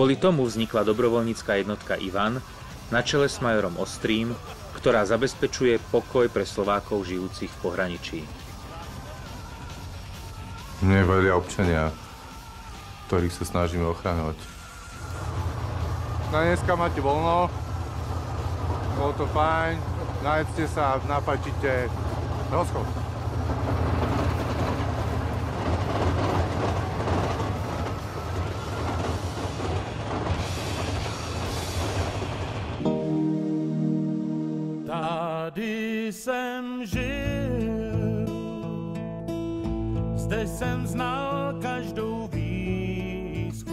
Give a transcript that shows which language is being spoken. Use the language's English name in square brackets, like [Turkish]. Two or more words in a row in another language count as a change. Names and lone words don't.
[Slovak] Kvôli tomu vznikla dobrovoľnícka jednotka Ivan, na čele s majorom Ostrým, ktorá zabezpečuje pokoj pre Slovákov žijúcich v pohraničí. Mne velia občania, ktorých sa snažíme ochraňovať. Na dneska máte voľno, bolo to fajn, najedzte sa, napačite, rozchod. [Czech] Tady jsem žil, zde jsem znal každou výzku.